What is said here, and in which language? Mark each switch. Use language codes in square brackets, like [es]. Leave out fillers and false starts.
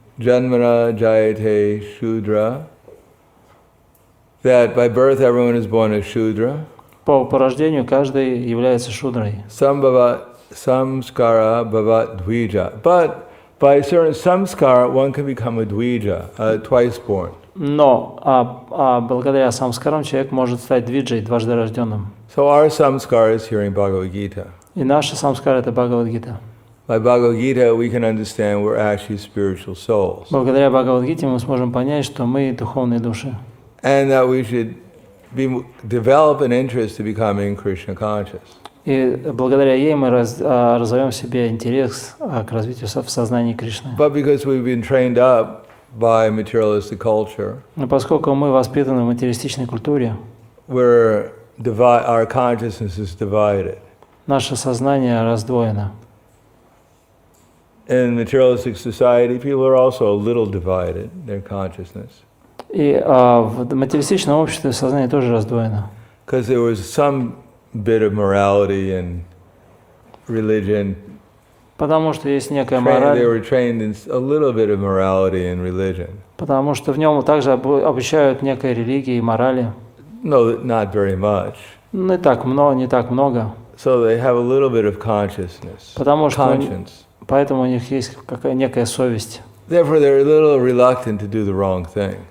[sa] Janmana jayate Shudra, [en] that by birth everyone is born a Shudra. [ru] По рождению каждый является шудрой. [sa] Sambhava samskara bhavat dvija. [en] But by certain samskara one can become a dvija, twice born. [ru] Но благодаря самскарам человек может стать двиджей, дважды рожденным. [en] So our samskara is hearing Bhagavad Gita. [ru] И наша самскара — это Бхагавад-гита. [en] By Bhagavad Gita we can understand we're actually spiritual souls. [ru] Благодаря Бхагавад-гите мы сможем понять, что мы духовные души. [en] And that we should develop an interest to becoming Krishna conscious. [ru] И благодаря ей мы развиваем в себе интерес к развитию в сознании Кришны. [en] But because we've been trained up by materialistic culture, [ru] Но поскольку мы воспитаны в материалистичной культуре, [en] our consciousness is divided. [ru] наше сознание раздвоено. [en] In materialistic society, people are also a little divided, their consciousness. [ru] И в материалистичном обществе сознание тоже раздвоено. [en] Because there was some bit of morality and religion. [ru] Потому что есть некая [en] They [ru] мораль. [en] were trained in a little bit of morality and religion. [ru] Потому что в нем также обучают некой религии и морали. [en] No, not very much. [ru] Не так много. [en] So they have a little bit of consciousness, conscience. [ru] Поэтому у них есть некая совесть. [en] Therefore, they're a little reluctant to do the wrong thing.